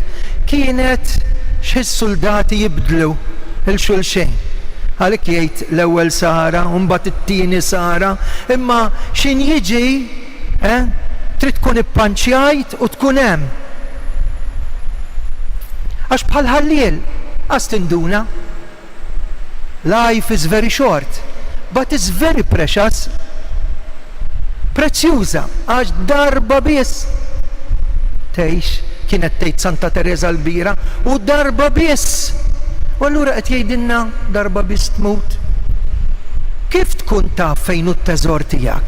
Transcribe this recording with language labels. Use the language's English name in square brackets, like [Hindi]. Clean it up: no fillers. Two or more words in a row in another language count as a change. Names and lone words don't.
[Maltese] Kienet xi soldati jibdlu il-xulxejn. Għalhekk jgħid l-ewwel sara u mbagħad it-tieni sara, imma x'in jiġi trid tkun ippanċjajt u tkun hemm. Għax bħal ħalliel għas tinduna. [English] Life is very short, but it's very precious. [Maltese] Prezzjuża, għax darba biss tgħix, kienet tgħid Santa Teresa l-Kbira, u darba biss. U allura qed jgħidilna darba biss tmut. Kif tkun taf fejn hu t-teżor tiegħek?